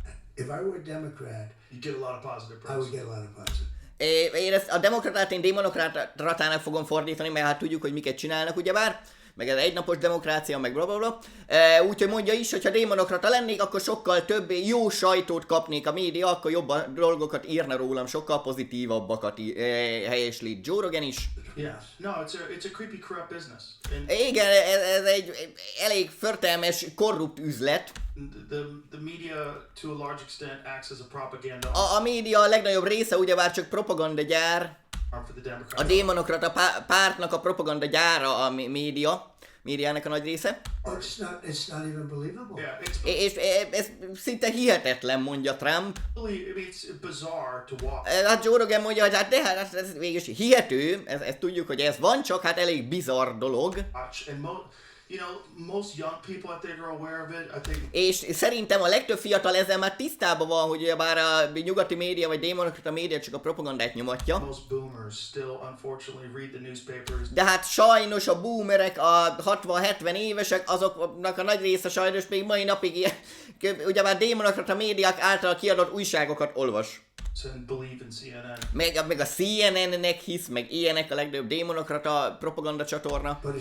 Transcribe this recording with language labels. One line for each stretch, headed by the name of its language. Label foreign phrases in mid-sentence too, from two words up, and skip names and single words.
Hungarian: Én ezt a demokratát én démonokratának fogom fordítani, mert hát tudjuk, hogy miket csinálnak ugyebár. Meg ez egynapos demokrácia, meg blablabla. Úgyhogy mondja is, hogy ha démonokrata lennék, akkor sokkal több jó sajtót kapnék a média, akkor jobb dolgokat írna rólam, sokkal pozitívabbakat helyeslít Joe Rogan is.
English: Yes. No, it's a creepy, corrupt business.
Hungarian: Igen, ez egy elég förtelmes, korrupt üzlet.
English: The media, to a large extent, acts as a propaganda.
Hungarian: A média a legnagyobb része ugyebár csak propagandagyár. A démonokrata pártnak a propaganda gyára a médiának a nagy része.
English: It's not even believable.
Hungarian: És ez szinte hihetetlen, mondja Trump.
English: It's bizarre to watch.
Hungarian: Hát Joe Rogan mondja, hogy hát ez végülis hihető, ezt tudjuk, hogy ez van, csak hát elég bizarr dolog.
English: Most young people, I think, are aware of it.
Hungarian: És szerintem a legtöbb fiatal ezzel már tisztában van, hogy bár a nyugati média vagy démonokrata média csak a propagandát nyomatja.
English: Most boomers still unfortunately read the newspapers.
Hungarian: De hát sajnos a boomerek, a 60-70 évesek, azoknak a nagy része sajnos még mai napig ugyebár démonokrata médiák által kiadott újságokat olvas. Meg a CNN-nek hisz, meg ilyenek a legnagyobb démonokrata propaganda csatorna.